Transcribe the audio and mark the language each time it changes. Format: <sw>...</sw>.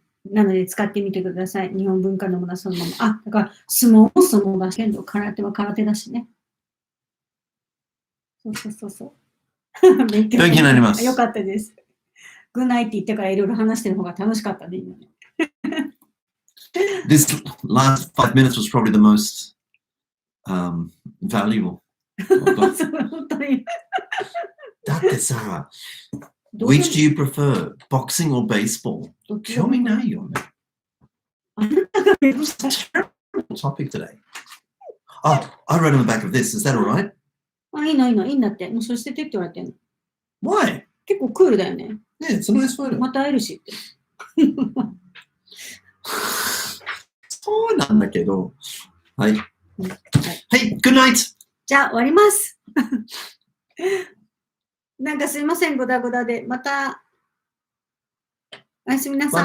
<ja>なので使ってみてください。日本文化のものはそのまま。あ、だから相撲も相撲だし、けど空手は空手だしね。そうそうそうそう。勉強になります。よかったです。グッナイって言ってからいろいろ話してる方が楽しかったね、今ね。</ja> <en>This last 5 minutes was probably the most valuable.</en> <ja>本当に。だってさ、</ja> <en>Which do you prefer? Boxing or baseball?</en> <ja>興味ないよね。</ja> <en>Topic today. Oh, I read on the back of this. Is that alright?</en> <ja>あ、いいのいいの、いいんだって。もうそれ捨ててって言われてんの。</ja> <en>Why?</en> <ja>結構クールだよね。</ja> <en>Yeah, it's a nice photo.</en> <ja>また会えるしって。そうなんだけど。はい。はい、</ja> <en>Good night!</en> <ja>じゃあ終わります。なんかすいません、グダグダで。また、おやすみなさい。</ja>